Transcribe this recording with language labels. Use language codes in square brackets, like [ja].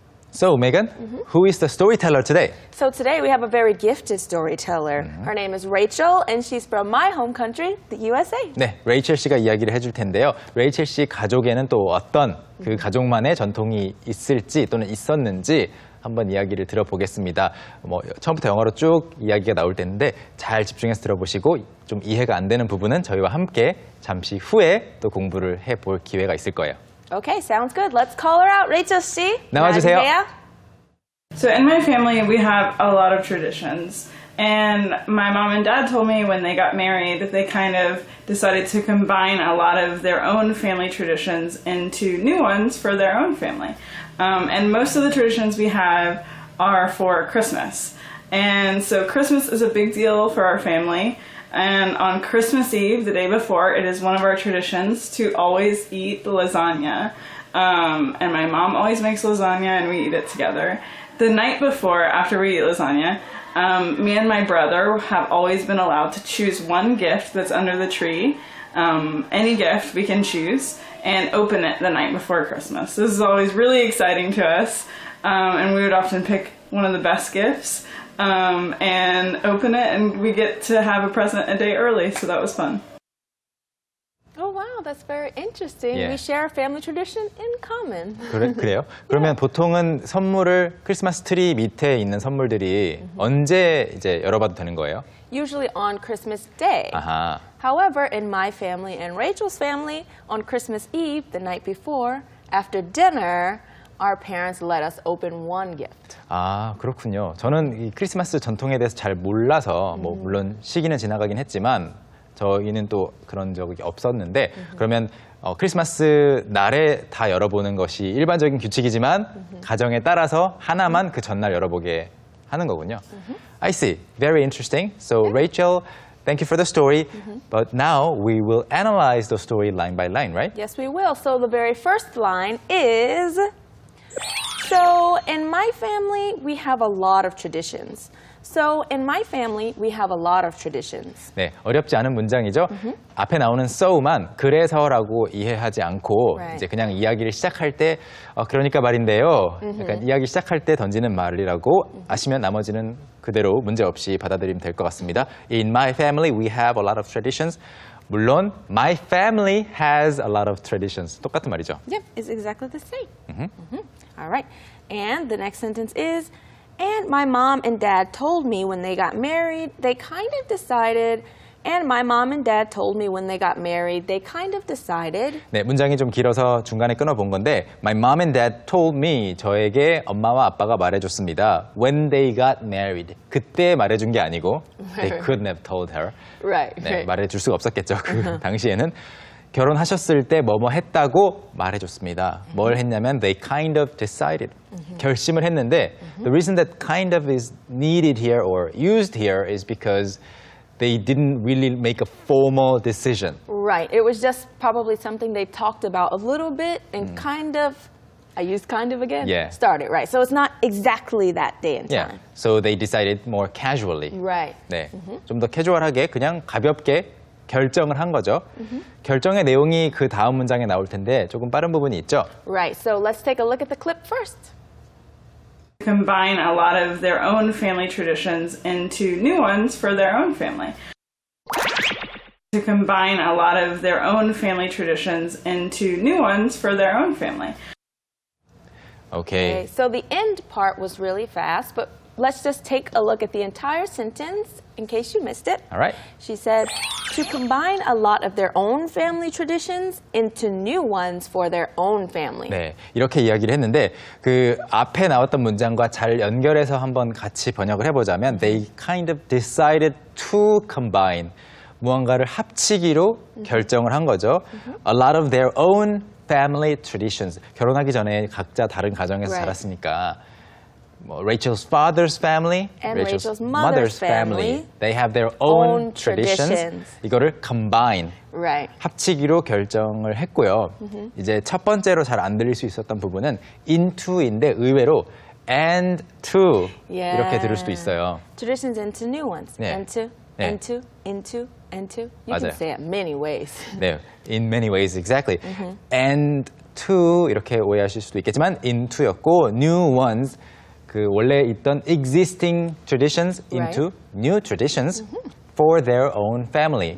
[en] So, Megan, who is the storyteller today? So today we have a very gifted storyteller. Her name is Rachel, and she's from my home country, the USA. [ko] 네, 레이첼 씨가 이야기를 해줄 텐데요. 레이첼 씨 가족에는 또 어떤 그 가족만의 전통이 있을지 또는 있었는지 한번 이야기를 들어보겠습니다. 처음부터 영어로 쭉 이야기가 나올 텐데 잘 집중해서 들어보시고 좀 이해가 안 되는 부분은 저희와 함께 잠시 후에 또 공부를 해볼 기회가 있을 거예요. [en] Okay, sounds good. Let's call her out. Rachel 씨. [ko] 나와주세요. [en] So in my family, we have a lot of traditions. And my mom and dad told me when they got married, they kind of decided to combine a lot of their own family traditions into new ones for their own family. And most of the traditions we have are for Christmas. And so Christmas is a big deal for our family. And on Christmas Eve, the day before, it is one of our traditions to always eat lasagna. And my mom always makes lasagna and we eat it together. The night before, after we eat lasagna, me and my brother have always been allowed to choose one gift that's under the tree, any gift we can choose, and open it the night before Christmas. This is always really exciting to us, and we would often pick one of the best gifts and open it, and we get to have a present a day early, so that was fun. Oh, wow, that's very interesting. Yeah. We share a family tradition in common. [ko] 그래요? 그러면 보통은 선물을 크리스마스 트리 밑에 있는 선물들이 언제 이제 열어봐도 되는 거예요? [en] Usually on Christmas Day. [ko] 아하. [en] However, in my family and Rachel's family, on Christmas Eve, the night before, after dinner, our parents let us open one gift. [ko] 아, 그렇군요. 저는 이 크리스마스 전통에 대해서 잘 몰라서 물론 시기는 지나가긴 했지만 저희는 또 그런 적이 없었는데 그러면 크리스마스 날에 다 열어보는 것이 일반적인 규칙이지만 가정에 따라서 하나만 그 전날 열어보게 하는 거군요. [en] I see. Very interesting. So Rachel, thank you for the story. But now we will analyze the story line by line, right? Yes, we will. So the very first line is, so in my family, we have a lot of traditions. So in my family, we have a lot of traditions. [ko] 네, 어렵지 않은 문장이죠. 앞에 나오는 so만 그래서라고 이해하지 않고 [en] Right. [ko] 이제 그냥 이야기를 시작할 때 그러니까 말인데요. 약간 이야기 시작할 때 던지는 말이라고 아시면 나머지는 그대로 문제 없이 받아들이면 될 것 같습니다. [en] In my family, we have a lot of traditions. [ko] 물론 [en] my family has a lot of traditions. [ko] 똑같은 말이죠. [en] Yep, it's exactly the same. All right. And the next sentence is, and my mom and dad told me when they got married, they kind of decided. And my mom and dad told me when they got married, they kind of decided. [ko] 네, 문장이 좀 길어서 중간에 끊어본 건데 [en] My mom and dad told me, [ko] 저에게 엄마와 아빠가 말해줬습니다. [en] When they got married. [ko] 그때 말해준 게 아니고 [en] They couldn't have told her. Right. [ko] 네, 말해줄 수가 없었겠죠. 그 당시에는. 결혼하셨을 때 뭐뭐 했다고 말해줬습니다. 뭘 했냐면 [en] they kind of decided. [ko] 결심을 했는데 [en] the reason that kind of is needed here or used here is because they didn't really make a formal decision. Right. It was just probably something they talked about a little bit and kind of, I used kind of again, Yeah. started, right? So it's not exactly that day and Yeah. time. So they decided more casually. Right. [ko] 네. 좀 더 캐주얼하게 그냥 가볍게 결정을 한 거죠. 결정의 내용이 그 다음 문장에 나올 텐데 조금 빠른 부분이 있죠. [en] Right. So let's take a look at the clip first. Combine a lot of their own family traditions into new ones for their own family. To combine a lot of their own family traditions into new ones for their own family. Okay. So the end part was really fast, but let's just take a look at the entire sentence in case you missed it. All right. She said, to combine a lot of their own family traditions into new ones for their own family. [ko] 네, 이렇게 이야기를 했는데 그 앞에 나왔던 문장과 잘 연결해서 한번 같이 번역을 해보자면 [en] They kind of decided to combine. [ko] 무언가를 합치기로 결정을 한 거죠. [en] A lot of their own family traditions. [ko] 결혼하기 전에 각자 다른 가정에서 [en] Right. [ko] 자랐으니까 [en] Rachel's father's family, And Rachel's mother's family. They have their own Own traditions. traditions. [ko] 이거를 combine, [en] Right. [ko] 합치기로 결정을 했고요. 이제 첫 번째로 잘 안 들릴 수 있었던 부분은 into인데 의외로 and to [en] Yeah. [ko] 이렇게 들을 수도 있어요. [en] Traditions into new ones. [ko] 네. [en] Into, [ko] 네. [en] into, into, into. You [ko] 맞아요. [en] can say it many ways. 네, in many ways, exactly. And to [ko] 이렇게 오해하실 수도 있겠지만 [en] into였고 new ones [ko] 그 원래 있던 [en] existing traditions into new traditions for their own family.